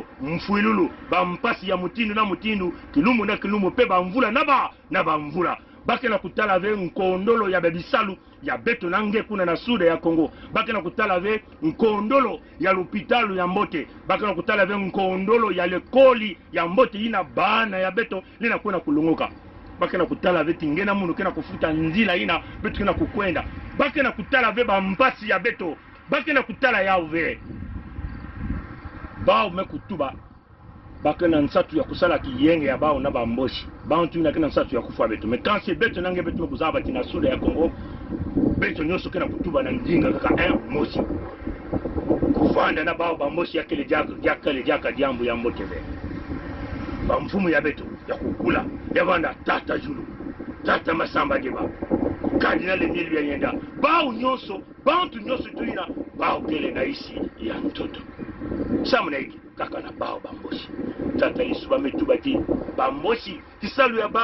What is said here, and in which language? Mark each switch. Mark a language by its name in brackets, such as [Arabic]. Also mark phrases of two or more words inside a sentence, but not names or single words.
[Kituba (Democratic Republic of Congo)] mfuilulu bampasi ya mutindu na mutindu kilumu na kilumu pe bamvula na bamvula bakena kutala ve nkondolo ya bebisalu ya beto nange kuna na suda ya Kongo bakena kutala ve nkondolo ya lupitalu ya mbote bakena kutala ve nkondolo ya lekoli ya mbote ina bana ya beto lina kuna kulunguka bakena kutala ve tingena munu kena kufuta nzila ina beto kena kukwenda bakena kutala ve bampasi ya beto bakena kutala yao ve bao mekutuba bakena nsatu ya kusala kiyenge ya bao na bamboshi bao tuna kena nsatu ya kufa beto [French] mais quand c'est [Kituba (Democratic Republic of Congo)] beto nange beto mekuzaba tina suda ya Kongo beto nyoso kena kutuba na ndinga kaka mosi kufanda na bao bamboshi ya kele jaka diambu ya mbote ve bamfumu ya beto ya kukula ya vanda tata julu tata masamba jeba kardinal Emile ya yenda bao nyoso bantu nyoso tuina bao kele na isi ya mtoto samuna hiki kaka na bao bamboshi tata lisuba metubati bamboshi kisalu ya